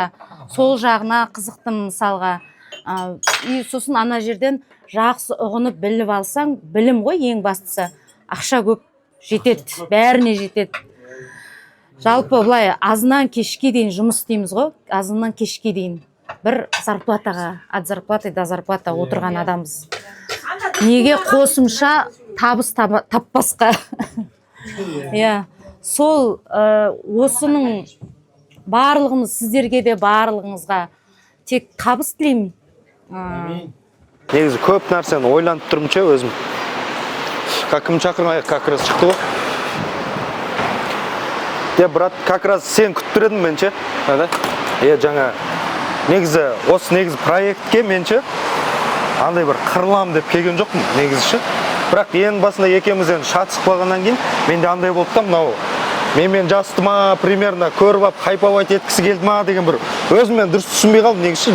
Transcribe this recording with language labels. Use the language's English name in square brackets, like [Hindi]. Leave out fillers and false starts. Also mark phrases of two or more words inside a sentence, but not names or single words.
[Kazakh] Сол жағына қызықтым мысалға. И сосын ана жерден жақсы ұғынып біліп алсаң, білім ғой ең бастысы. Ақша көп жетеді, бәріне жетеді. Жалпы былай азынан кешке дейін жұмыс істейміз ғой, азынан кешке дейін. Бір зарплатаға, [Russian] от зарплаты до зарплата [Kazakh] отырған адамбыз. Неге қосымша табыс таппасқа? Иә, сол осының барлығымыз, сіздерге де барлығыңызға тек табыс тілеймін. Негізі көп нәрсені ойланып тұрмын ше өзім. Кім шақырмай, [Russian] как раз [Kazakh] шықты ғой. Брат, [Russian] как раз [Kazakh] сен күтіп тұр едім мен ше. Жаңа негізі осы проектке мен ше андай бір қырылам деп келген жоқпын негізі ше. Бірақ ең басында екеумізден шатысып қалғаннан кейін менде андай болды да, мынау мен жастыма примерно көріп алып хайповать еткісі келді ма деген бір өзіммен дұрыс түсінбей қалдым негізі.